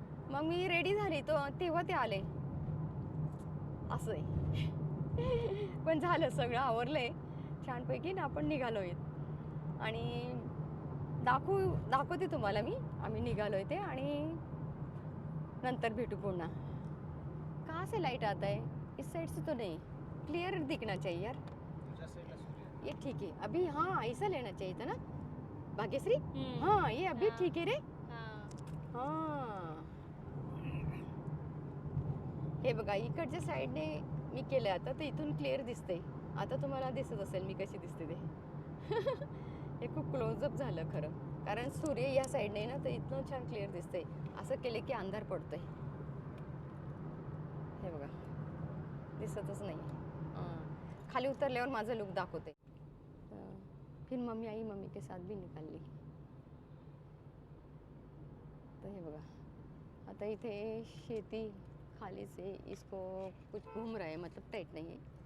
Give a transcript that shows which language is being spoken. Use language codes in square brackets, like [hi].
[mr] मग मी रेडी झाली तेव्हा ते आले. असं आहे. पण झालं, सगळं आवरलंय छानपैकी ना. आपण निघालो आहेत आणि दाखवते तुम्हाला मी. आम्ही निघालो आहे ते आणि नंतर भेटू पुन्हा. [hi] कहाँ से लाइट आता है? इस साइड से तो नहीं, क्लियर दिखना चाहिए यार. ये ठीक है अभी. हाँ, ऐसा लेना चाहिए था ना भाग्यश्री. हाँ, ये अभी ठीक है रे. [mr] हाँ, हे बघा इकडच्या साईडने मी केलं आता, तर इथून क्लिअर दिसते. आता तुम्हाला दिसत असेल मी कशी दिसते ते. हे खूप क्लोजअप झालं खरं, कारण सूर्य या साईडने ना, तर इथून छान क्लिअर दिसते. असं केलं की अंधार पडतोय. हे बघा दिसतच नाही. खाली उतरल्यावर माझं लुक दाखवते. [hi] फिर मम्मी आई, मम्मी के साथ भी निकाल ली. [mr] तर हे बघा आता इथे [hi] शेती खाली से इसको कुछ घूम रहा है, मतलब टाइट नहीं है.